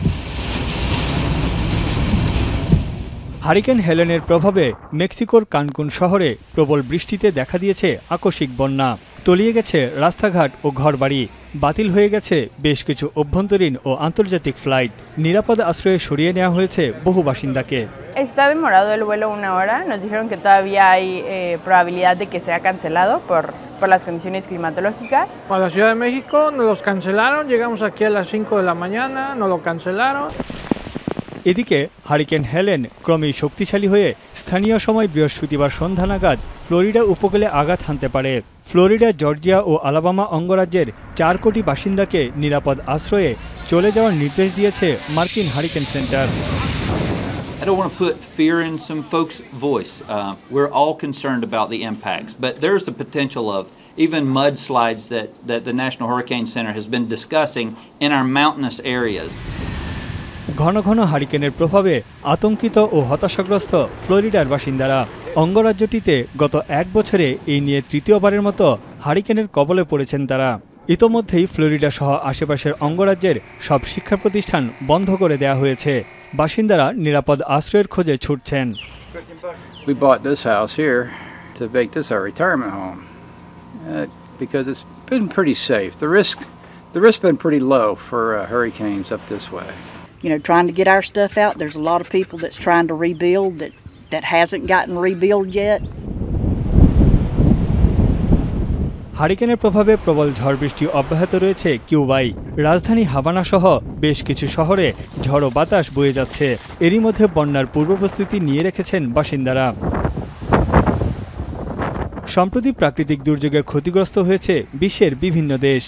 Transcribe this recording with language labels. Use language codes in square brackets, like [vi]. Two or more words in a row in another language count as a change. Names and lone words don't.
[bn] হারিকেন হেলেনের প্রভাবে মেক্সিকোর কানকুন শহরে প্রবল বৃষ্টিতে দেখা দিয়েছে আকস্মিক বন্যা। তলিয়ে গেছে রাস্তাঘাট ও ঘরবাড়ি। বাতিল হয়ে গেছে বেশ কিছু অভ্যন্তরীণ ও আন্তর্জাতিক ফ্লাইট। নিরাপদ আশ্রয়ে সরিয়ে নেওয়া হয়েছে বহু বাসিন্দাকে। [es] Está demorado el vuelo 1 hora. Nos dijeron que todavía hay probabilidad de que sea cancelado por las condiciones climatológicas. Para la Ciudad de México nos los cancelaron. Llegamos aquí a las 5 de la mañana, nos lo cancelaron. [bn] এদিকে হারিকেন হেলেন ক্রমেই শক্তিশালী হয়ে স্থানীয় সময় বৃহস্পতিবার সন্ধ্যা নাগাদ ফ্লোরিডা উপকূলে আঘাত হানতে পারে। ফ্লোরিডা, জর্জিয়া ও আলাবামা অঙ্গরাজ্যের 4 কোটি বাসিন্দাকে নিরাপদ আশ্রয়ে চলে যাওয়ার নির্দেশ দিয়েছে মার্কিন হারিকেন সেন্টার। [en] I don't want to put fear in some folks' voice. We're all concerned about the impacts, but there's the potential of even mudslides that the National Hurricane Center has been discussing in our mountainous areas. [bn] ঘন ঘন হারিকেনের প্রভাবে আতঙ্কিত ও হতাশাগ্রস্ত ফ্লোরিডার বাসিন্দারা। অঙ্গরাজ্যটিতে গত 1 বছরে এই নিয়ে তৃতীয়বারের মতো হারিকেনের কবলে পড়েছেন তারা। ইতোমধ্যেই ফ্লোরিডা সহ আশেপাশের অঙ্গরাজ্যের সব শিক্ষা প্রতিষ্ঠান বন্ধ করে দেওয়া হয়েছে। বাসিন্দারা নিরাপদ আশ্রয়ের খোঁজে ছুটছেন। [en] We bought this house here to make this our retirement home because it's been pretty safe. The risk's been pretty low for hurricanes up this way. You know, trying to get our stuff out. There's a lot of people that's trying to rebuild that hasn't gotten rebuilt yet. [bn] হারিকেনের প্রভাবে প্রবল ঝড় বৃষ্টি অব্যাহত রয়েছে কিউবায়। রাজধানী হাভানা সহ বেশ কিছু শহরে ঝড়ো বাতাস বয়ে যাচ্ছে। এরই মধ্যে বন্যার পূর্বপ্রস্তুতি নিয়ে রেখেছেন বাসিন্দারা। সম্প্রতি প্রাকৃতিক দুর্যোগে ক্ষতিগ্রস্ত হয়েছে বিশ্বের বিভিন্ন দেশ।